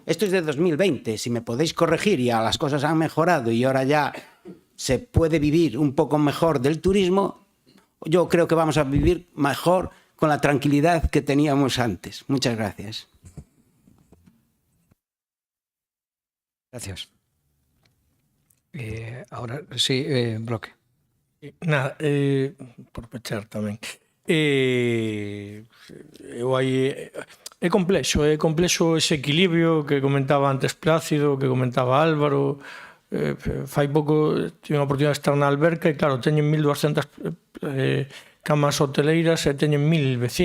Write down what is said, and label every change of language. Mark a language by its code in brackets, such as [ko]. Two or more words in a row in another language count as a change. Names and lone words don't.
[es] Esto es de 2020, si me podéis corregir, ya las cosas han mejorado y ahora ya se puede vivir un poco mejor del turismo, yo creo que vamos a vivir mejor con la tranquilidad que teníamos antes. Muchas gracias. Gracias. Ahora, sí, Bloque. [gl] Nada, por pechar tamén. Eu aí é complexo ese equilibrio que comentaba antes Plácido, que comentaba Álvaro. Fai pouco tive a oportunidade de estar na alberca e claro, teñen 1200 camas hoteleiras e teñen 1000 veciños.